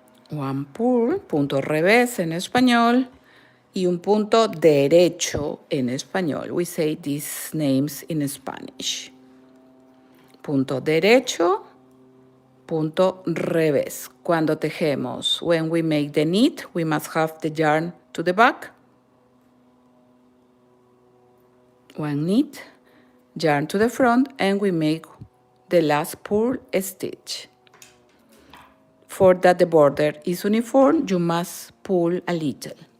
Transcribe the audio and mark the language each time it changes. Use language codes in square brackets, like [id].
[en] One purl, [es] punto revés en español, y un punto derecho en español. [en] We say these names in Spanish. [es] Punto derecho, punto revés. Cuando tejemos, [en] when we make the knit, we must have the yarn to the back. One knit, yarn to the front, and we make the last purl stitch. For that the border is uniform, you must pull a little.